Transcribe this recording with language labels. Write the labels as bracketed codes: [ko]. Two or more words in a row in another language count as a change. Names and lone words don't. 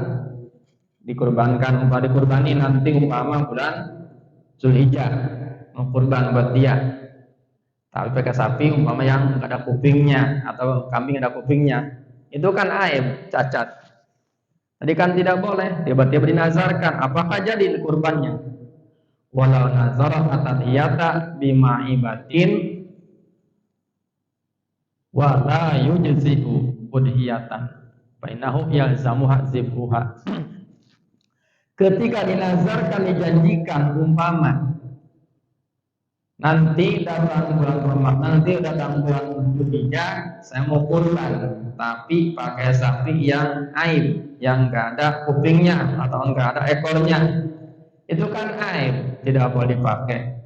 [id] dikurbani nanti umpama bulan Zulhijjah, mau kurban buat dia, tapi pakai sapi umpama yang nggak ada kupingnya atau kambing ada kupingnya, itu kan aib, cacat. Tadi kan tidak boleh, tiba-tiba dinazarkan, apakah jadi kurbannya? [ar] ولو نذر التضحية بمعيبة ولا يجزئ أضحية فإنه يلزمه ذبحها. [id] Ketika dinazarkan, dijanjikan, umpama nanti datang bulan Ramadan, nanti datang bulan Dzulhijjah, saya mau kurban, tapi pakai sapi yang aib, yang enggak ada kupingnya atau enggak ada ekornya, itu kan aib, tidak boleh dipakai.